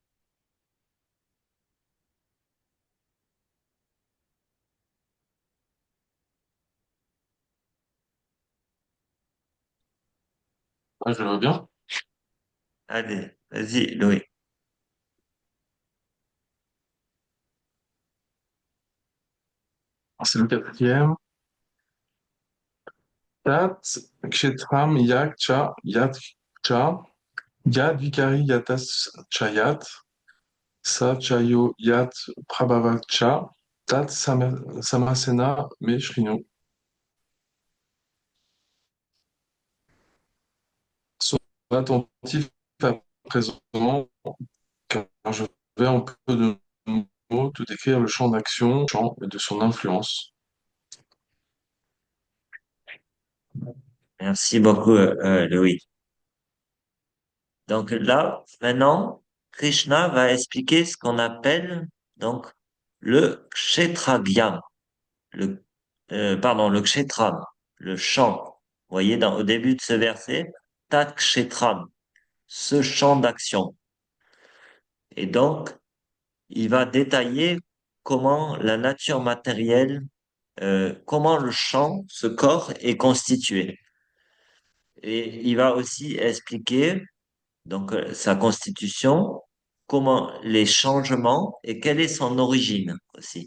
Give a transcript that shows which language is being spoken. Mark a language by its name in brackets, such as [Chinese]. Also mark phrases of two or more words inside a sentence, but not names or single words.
[French] Ouais, je veux bien. Allez, vas-y, Louis. C'est le quatrième. [Sanskrit] तत्क्षेत्रं यच्च यादृक्च यद्विकारि यतश्च यत् स च यो यत्प्रभावश्च तत्समासेन मे शृणु. [French] Sois attentif à présent, car je vais en peu de mots te décrire le champ d'action, champ et de son influence. Merci beaucoup, Louis. Donc là, maintenant, Krishna va expliquer ce qu'on appelle donc le kshetragyam, le kshetram, le champ. Vous voyez, au début de ce verset, [Sanskrit] तत् क्षेत्रं, [French] ce champ d'action. Et donc, il va détailler comment la nature matérielle, comment le champ, ce corps est constitué. Et il va aussi expliquer donc sa constitution, comment les changements et quelle est son origine aussi.